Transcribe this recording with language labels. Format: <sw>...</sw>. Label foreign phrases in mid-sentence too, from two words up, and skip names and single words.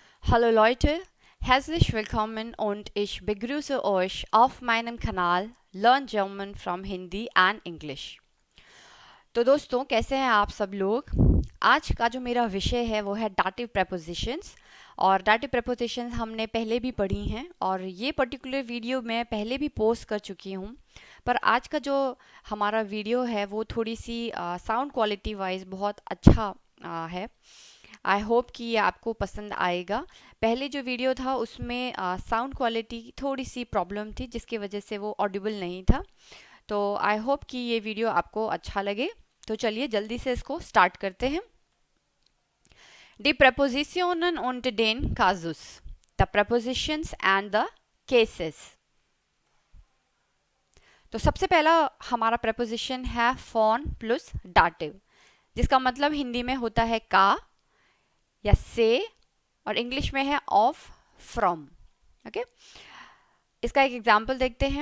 <de>Hallo Leute, herzlich willkommen und ich begrüße euch auf meinem Kanal Learn German from Hindi and English।</de> <hi>तो दोस्तों कैसे हैं आप सब लोग। आज का जो मेरा विषय है वो है</hi> <en>dative prepositions.</en> <hi>और</hi> <en>dative prepositions</en> <hi>हमने पहले भी पढ़ी हैं और ये</hi> <en>particular video</en> <hi>मैं पहले भी पोस्ट कर चुकी हूँ, पर आज का जो हमारा वीडियो है वो थोड़ी सी</hi> <en>sound quality wise</en> <hi>बहुत अच्छा है।</hi> <en>I hope</en> <hi>कि ये आपको पसंद आएगा। पहले जो वीडियो था उसमें</hi> <en>sound quality</en> <hi>की थोड़ी सी प्रॉब्लम थी जिसकी वजह से वो ऑडिबल नहीं था। तो</hi> <en>I hope</en> <hi>कि ये वीडियो आपको अच्छा लगे। तो चलिए जल्दी से इसको स्टार्ट करते हैं।</hi> <de>Die Präpositionen und den Kasus,</de> <en>the prepositions and the cases।</en> <hi>तो सबसे पहला हमारा preposition है</hi> <de>von plus Dativ,</de> <hi>जिसका मतलब हिंदी में होता है का या से और इंग्लिश में है</hi> <en>of, from.</en> <hi>ओके, इसका एक एग्जाम्पल देखते हैं।</hi>